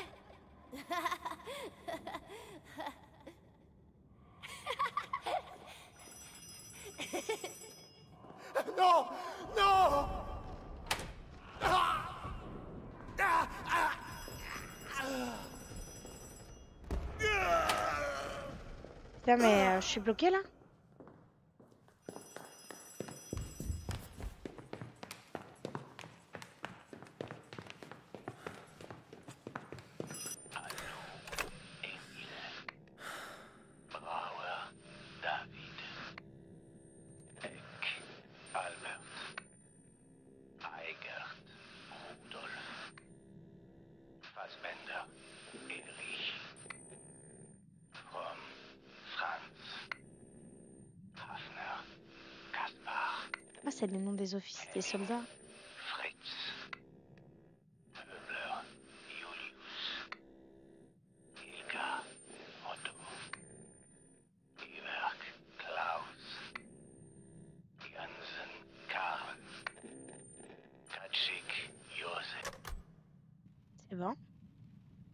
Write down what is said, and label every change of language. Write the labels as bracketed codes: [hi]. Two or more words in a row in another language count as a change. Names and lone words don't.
[fr] Non! Non! Tiens, mais je suis bloquée là? Brauer, David, Eck, Albert, Eigert, Rudolf, Fassbender, Erich, Fromm, Franz, Hafner, Kaspar, Ah, c'est le nom des officiers, des soldats. Fritz, Pöbler, Julius, Hilka, Otto, Iwerk, Klaus, Jansen, Karl, Kaczyk, Josef. C'est bon?